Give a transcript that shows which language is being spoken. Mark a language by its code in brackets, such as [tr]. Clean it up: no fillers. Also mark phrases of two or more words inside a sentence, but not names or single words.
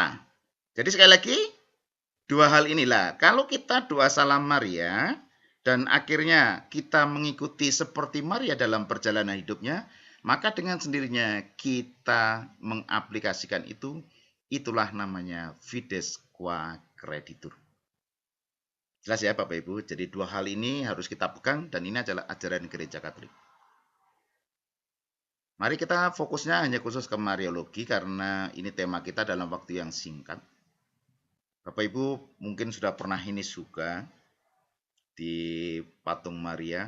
[id] Jadi sekali lagi dua hal inilah. Kalau kita doa salam Maria dan akhirnya kita mengikuti seperti Maria dalam perjalanan hidupnya, maka dengan sendirinya kita mengaplikasikan itu, itulah namanya [la] fides qua creditur. [id] Jelas ya Bapak Ibu, jadi dua hal ini harus kita pegang dan ini adalah ajaran gereja Katolik. Mari kita fokusnya hanya khusus ke Mariologi karena ini tema kita dalam waktu yang singkat. Bapak Ibu mungkin sudah pernah ini juga di patung Maria.